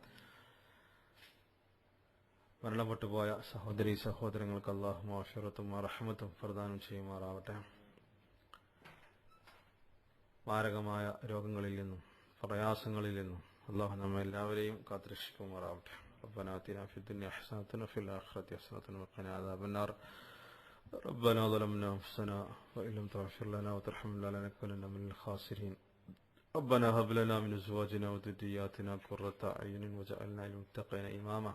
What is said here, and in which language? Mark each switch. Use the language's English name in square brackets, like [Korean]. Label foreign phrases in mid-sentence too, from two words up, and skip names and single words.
[Malayalam] മരണപ്പെട്ടുപോയ സഹോദരീ സഹോദരങ്ങൾക്ക് അള്ളാഹു മഗ്ഫിറത്തും റഹ്മത്തും പ്രദാനം ചെയ്യുമാറാവട്ടെ. മാരകമായ രോഗങ്ങളിൽ നിന്നും പ്രയാസങ്ങളിൽ നിന്നും അള്ളാഹു നമ്മെ എല്ലാവരെയും കാത്തുരക്ഷിക്കുമാറാവട്ടെ. [Arabic] ربنا آتنا في الدنيا حسنة وفي الآخرة حسنة وقنا عذاب النار. ربنا ظلمنا أنفسنا وإن لم تغفر لنا وترحمنا لنكونن من الخاسرين. ربنا هب لنا من أزواجنا وذرياتنا قرة أعين واجعلنا للمتقين إماما.